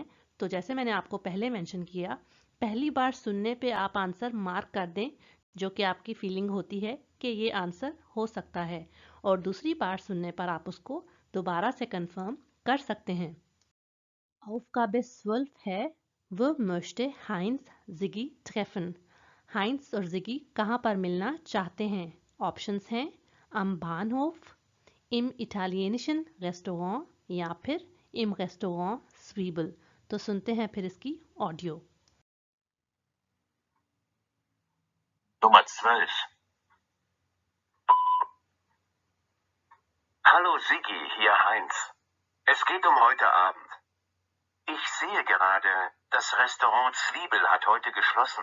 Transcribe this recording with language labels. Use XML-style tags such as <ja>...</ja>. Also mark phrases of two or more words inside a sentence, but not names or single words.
<hi>तो जैसे मैंने आपको पहले मेंशन किया, पहली बार सुनने पे आप</hi> <en>answer mark</en> <hi>कर दें, जो कि आपकी फीलिंग होती है कि ये आंसर हो सकता है, और दूसरी बार सुनने पर आप उसको दोबारा से कंफर्म कर सकते हैं।</hi> <de>Aufgabe 12 है Wo möchte Heinz Ziggy treffen?</de> <hi>हाइंस और जिगी कहाँ पर मिलना चाहते हैं? ऑप्शंस हैं</hi> <de>am Bahnhof, im italienischen Restaurant</de> <hi>या फिर</hi> <de>im Restaurant Zwiebel।</de> <hi>तो सुनते हैं फिर इसकी ऑडियो।</hi> <de>Nummer 12. Hallo Sigi, hier Heinz. Es geht um heute Abend. Ich sehe gerade, das Restaurant Zwiebel hat heute geschlossen.</de>